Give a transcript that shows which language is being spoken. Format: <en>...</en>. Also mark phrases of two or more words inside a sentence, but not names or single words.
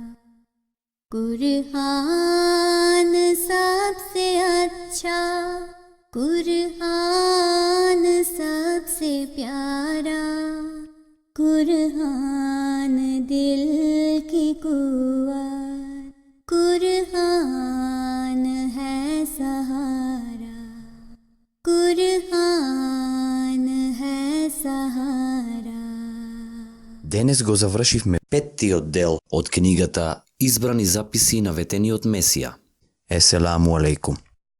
<ur>قرآن سب سے اچھا، قرآن سب سے پیارا، قرآن دل کی قوت، قرآن ہے سہارا، قرآن ہے سہارا.</ur> <mk>Денес го завршивме 5-тиот дел Од книгата Избрани записи на ветениот Месија.</mk> <ar>السلام عليكم.</ar>